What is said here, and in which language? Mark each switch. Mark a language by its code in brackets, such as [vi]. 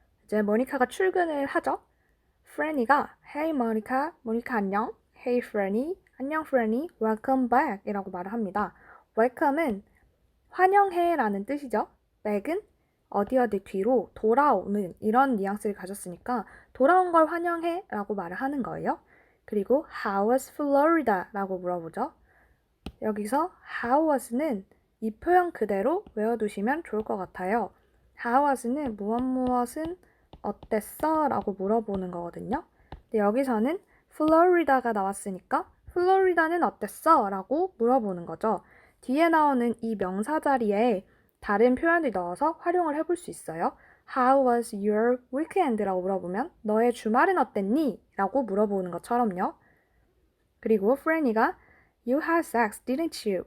[ko] 이제 모니카가 출근을 하죠. 프레니가 Hey, 모니카, 모니카 안녕. Hey, 프레니, 안녕, 프레니. [en] Welcome back [ko] 이라고 말을 합니다. Welcome은 환영해 라는 뜻이죠. back은 어디 어디 뒤로 돌아오는 이런 뉘앙스를 가졌으니까 돌아온 걸 환영해 라고 말을 하는 거예요. 그리고 [en] How was Florida? [ko] 라고 물어보죠. 여기서 how was는 이 표현 그대로 외워두시면 좋을 것 같아요. how was는 무엇은 어땠어? 라고 물어보는 거거든요. 근데 여기서는 플로리다가 나왔으니까 플로리다는 어땠어? 라고 물어보는 거죠. 뒤에 나오는 이 명사 자리에 다른 표현을 넣어서 활용을 해볼 수 있어요. [en] How was your weekend? [ko] 라고 물어보면 너의 주말은 어땠니? 라고 물어보는 것처럼요. 그리고 프레니가 [en] You had sex, didn't you?